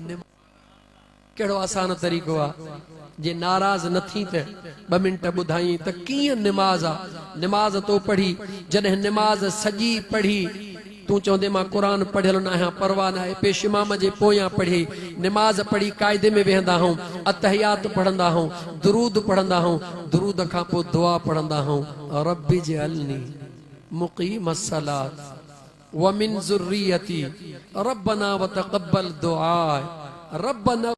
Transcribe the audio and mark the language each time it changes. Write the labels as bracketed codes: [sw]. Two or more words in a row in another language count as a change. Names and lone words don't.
[sd] कहिड़ो आसान तरीक़ो आहे जे नाराज़ न थी त 2 मिंट ॿुधाई त कीअं निमाज़ आहे। निमाज़ तो पढ़ी जॾहिं निमाज़ सॼी पढ़ी तूं चवंदे मां क़ुरान पढ़ियल न आहियां परवाह न आहे पेश इमाम जे पोयां पढ़ी निमाज़ पढ़ी क़ाइदे में वेहंदा हूं अतहियात पढ़ंदा हूं दुरूद पढ़ंदा हूं दुरूद खां पोइ दुआ पढ़ंदा हूं [ar] رب اجعلني مقيم الصلاة ومن ذريتي ربنا وتقبل دعاء ربنا